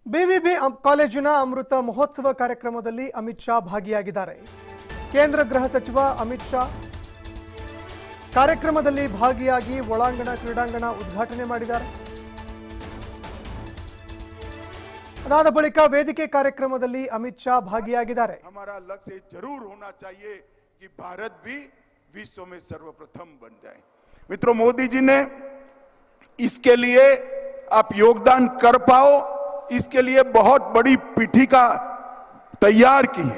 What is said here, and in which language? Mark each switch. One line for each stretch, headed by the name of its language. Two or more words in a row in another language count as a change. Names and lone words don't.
Kannada: ಬಿವಿಬಿ ಕಾಲೇಜಿನ ಅಮೃತ ಮಹೋತ್ಸವ ಕಾರ್ಯಕ್ರಮದಲ್ಲಿ ಅಮಿತ್ ಶಾ ಭಾಗಿಯಾಗಿದ್ದಾರೆ. ಕೇಂದ್ರ ಗೃಹ ಸಚಿವ ಅಮಿತ್ ಶಾ ಕಾರ್ಯಕ್ರಮದಲ್ಲಿ ಭಾಗಿಯಾಗಿ ಒಳಾಂಗಣ ಕ್ರೀಡಾಂಗಣ ಉದ್ಘಾಟನೆ ಮಾಡಿದ್ದಾರೆ. ಅದಾದ ಬಳಿಕ ವೇದಿಕೆ ಕಾರ್ಯಕ್ರಮದಲ್ಲಿ ಅಮಿತ್ ಶಾ ಭಾಗಿಯಾಗಿದ್ದಾರೆ.
Hindi: हमारा लक्ष्य जरूर होना चाहिए कि भारत भी विश्व में सर्वप्रथम बन जाए। मित्रों, मोदी जी ने इसके लिए आप योगदान कर पाओ, इसके लिए बहुत बड़ी पीठिका तैयार की है।